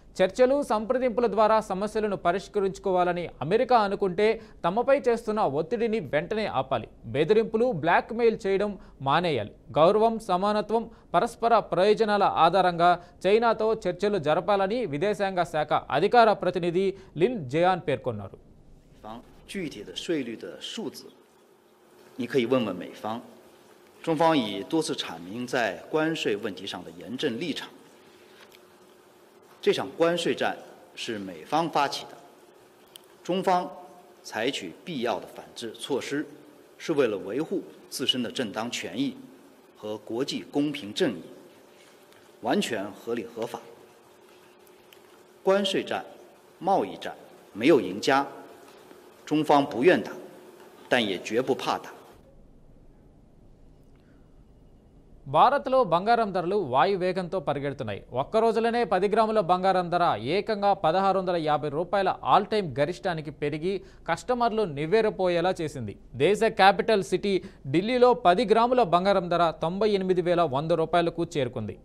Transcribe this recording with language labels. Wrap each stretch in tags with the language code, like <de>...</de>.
<te>చర్చలు, సంప్రదింపుల ద్వారా సమస్యలను పరిష్కరించుకోవాలని అమెరికా అనుకుంటే తమపై చేస్తున్న ఒత్తిడిని వెంటనే ఆపాలి. బెదిరింపులు, బ్లాక్మెయిల్ చేయడం మానేయాలి. గౌరవం, సమానత్వం, పరస్పర ప్రయోజనాల ఆధారంగా చైనాతో చర్చలు జరపాలని విదేశాంగ శాఖ అధికార ప్రతినిధి లిన్ జయాన్ పేర్కొన్నారు.</te> <zh>具体的税率的数字，你可以问问美方。中方已多次阐明在关税问题上的严正立场。这场关税战是美方发起的，中方采取必要的反制措施，是为了维护自身的正当权益和国际公平正义，完全合理合法。关税战、贸易战没有赢家，中方不愿打，但也绝不怕打。</zh> <te>భారత్లో బంగారం ధరలు వాయువేగంతో పరిగెడుతున్నాయి. ఒక్క రోజులోనే 10 గ్రాముల బంగారం ధర ఏకంగా 1650 రూపాయల ఆల్ టైమ్ గరిష్టానికి పెరిగి కస్టమర్లు నివ్వెరపోయేలా చేసింది. దేశ క్యాపిటల్ సిటీ ఢిల్లీలో 10 గ్రాముల బంగారం ధర 98,100 రూపాయలకు చేరుకుంది.</te>